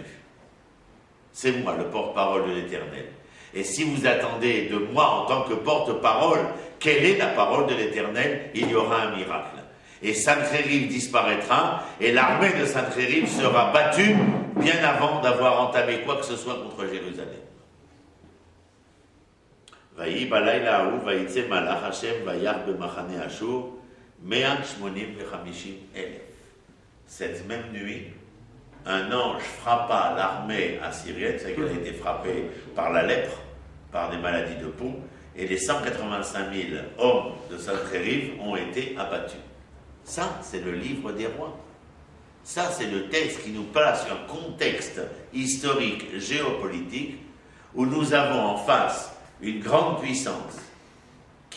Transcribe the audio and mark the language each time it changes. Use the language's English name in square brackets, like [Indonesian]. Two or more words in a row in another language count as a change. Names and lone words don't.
[French] C'est moi, le porte-parole de l'Éternel. Et si vous attendez de moi en tant que porte-parole, quelle est la parole de l'Éternel? Il y aura un miracle. Et Sancheriv disparaîtra, et l'armée de Sancheriv sera battue bien avant d'avoir entamé quoi que ce soit contre Jérusalem. [Hebrew] ויהי בלילה ההוא ויצא מלאך השם ויך במחנה אשור 185,000. [French] Cette même nuit, un ange frappa l'armée assyrienne, c'est qu'elle a été frappée par la lèpre, par des maladies de peau, et les 185 000 hommes de Sancheriv ont été abattus. Ça, c'est le livre des rois. Ça, c'est le texte qui nous place un contexte historique, géopolitique, où nous avons en face une grande puissance